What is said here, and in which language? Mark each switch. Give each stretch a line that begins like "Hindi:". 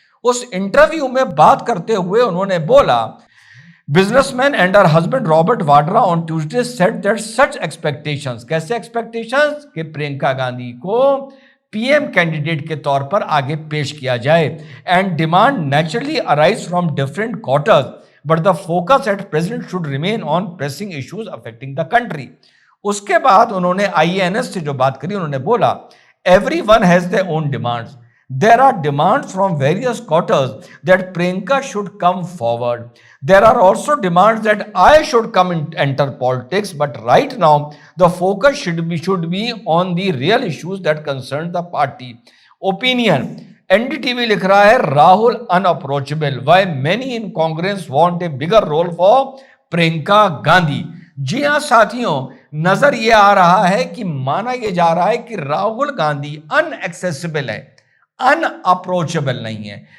Hindi: उस इंटरव्यू में बात करते हुए उन्होंने बोला,
English: businessman and her husband Robert Vadra on Tuesday said that such expectations,
Hindi: कैसे एक्सपेक्टेशंस, कि प्रियंका गांधी को पीएम कैंडिडेट के तौर पर आगे पेश किया जाए,
English: And demand naturally arise from different quarters but the focus at present should remain on pressing issues affecting the country.
Hindi: उसके बाद उन्होंने आईएनएस से जो बात करी, उन्होंने बोला
English: everyone has their own demands. There are demands from various quarters that Priyanka should come forward. There are also demands that I should come and enter politics, but right now the focus should be on the real issues that concern the party. Opinion. NDTV
Hindi: लिख रहा है
English: Rahul unapproachable, why many in Congress want a bigger role for Priyanka Gandhi.
Hindi: जी हां साथियों, नजर यह आ रहा है कि माना यह जा रहा है कि राहुल गांधी अनएक्सेसिबल है, अनअप्रोचेबल नहीं है।